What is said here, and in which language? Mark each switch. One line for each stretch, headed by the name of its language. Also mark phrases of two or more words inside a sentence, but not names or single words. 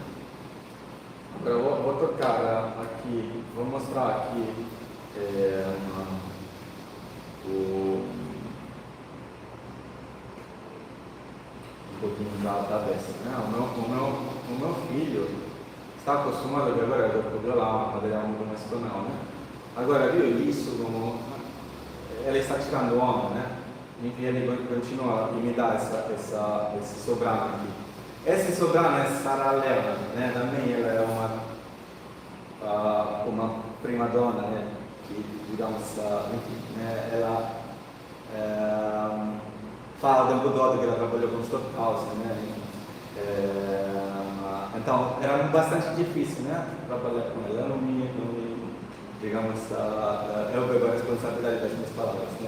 Portuguese: Agora eu vou tocar aqui, vou mostrar aqui um pouquinho da peça, né? O meu filho está acostumado que agora eu vou
Italian: violare un materiale molto
Portuguese: mais tonal, né? Agora viu isso como ela está tirando o homem, né? E ele continua a imitar esse soprano aqui. Esse soprano é Sarah Leonard, né? Também ela é uma
Italian: prima donna,
Portuguese: né? Que, digamos, enfim, né? Ela fala o tempo todo que ela trabalhou com Stockhausen, né? Então, era bastante difícil, né? Trabalhar com ela. Digamos, eu pego a responsabilidade das minhas palavras, né?